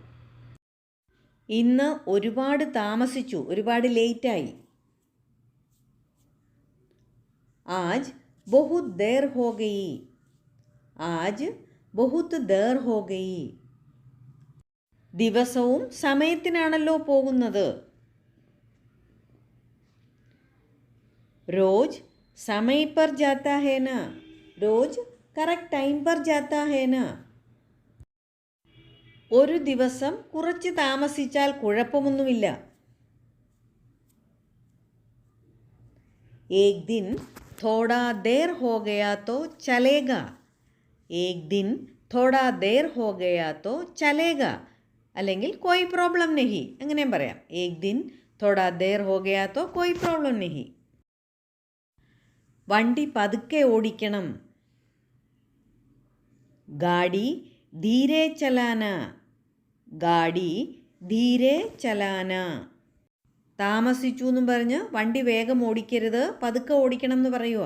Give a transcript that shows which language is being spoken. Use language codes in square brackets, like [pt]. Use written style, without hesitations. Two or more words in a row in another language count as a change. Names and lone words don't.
[ml] ഇന്ന് ഒരുപാട് താമസിച്ചു, ഒരുപാട് ലേറ്റായി. [hi] आज बहुत देर हो गई. आज बहुत देर हो गई. [ml] ദിവസവും സമയത്തിനാണല്ലോ പോകുന്നത്. [hi] रोज समय पर जाता है ना. रोज करेक्ट टाइम पर जाता है ना. [ml] ഒരു ദിവസം കുറച്ച് താമസിച്ചാൽ കുഴപ്പമൊന്നുമില്ല. [hi] एक दिन थोड़ा देर हो गया तो चलेगा. एक दिन थोड़ा देर हो गया तो चलेगा. [ml] അല്ലെങ്കിൽ [hi] कोई प्रॉब्लम नहीं [ml] അങ്ങനെയും പറയാം. [hi] एक दिन थोड़ा देर हो गया तो कोई प्रॉब्लम नहीं. [ml] വണ്ടി പതുക്കെ ഓടിക്കണം. [hi] गाड़ी धीरे चलाना. गाड़ी धीरे चलाना. [ml] താമസിച്ചു എന്നും പറഞ്ഞ് വണ്ടി വേഗം ഓടിക്കരുത്, പതുക്കെ ഓടിക്കണം എന്ന് പറയുക.